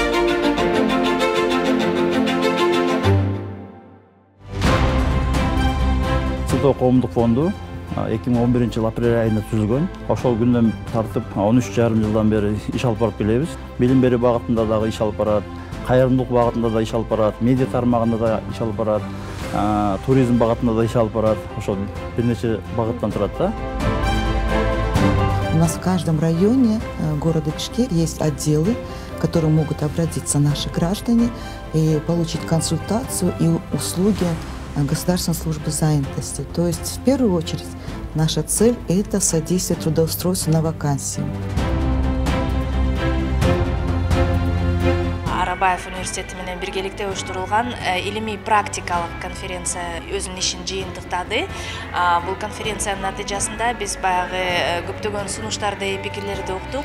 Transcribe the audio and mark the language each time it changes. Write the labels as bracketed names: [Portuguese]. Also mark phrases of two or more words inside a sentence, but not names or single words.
[Kyrgyz] СТО коомдук фонду 2011 апрель айында түзүлгөн. Ошол күндөн тартып 13,5 жылдан бери иш алып барып келебиз. Билим берүү багытында дагы иш алып барат, кайрымдуулук багытында да иш алып барат, медиа тармагында да иш алып барат, туризм багытында да иш алып барат. Ошол бир нече багыттан турат да. [Russian] У нас в каждом районе города Бишкек есть отделы, к которым могут обратиться наши граждане и получить консультацию и услуги Государственной службы занятости. То есть, в первую очередь, наша цель – это содействие трудоустройству на вакансии. [Kyrgyz] Арабаев университети менен биргеликте уюштурулган илимий практикалык конференция өзүнүн ишин жыйынтыктады. Бул конференциянын натыйжасында биз баягы көптөгөн сунуштарды, пикирлерди уктук.